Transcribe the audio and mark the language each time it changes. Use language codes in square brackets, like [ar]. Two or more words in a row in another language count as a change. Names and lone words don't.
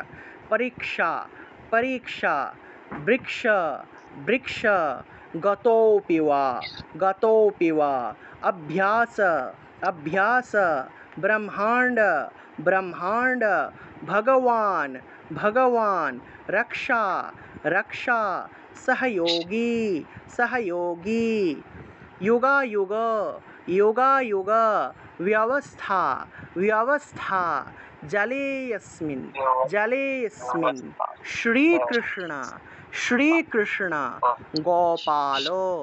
[bn] পরীক্ষা, পরীক্ষা, বৃক্ষ, বৃক্ষ, গতোপি ওয়া, গতোপি ওয়া, অভ্যাস, অভ্যাস, ব্রহ্মাণ্ড, ব্রহ্মাণ্ড, ভগবান, ভগবান, রক্ষা, রক্ষা, [sa] सहयोगी, सहयोगी, युगायुग, युगायुग, व्यवस्था, व्यवस्था, जलेऽस्मिन्, जलेऽस्मिन्, श्रीकृष्ण, श्रीकृष्ण, गोपालो,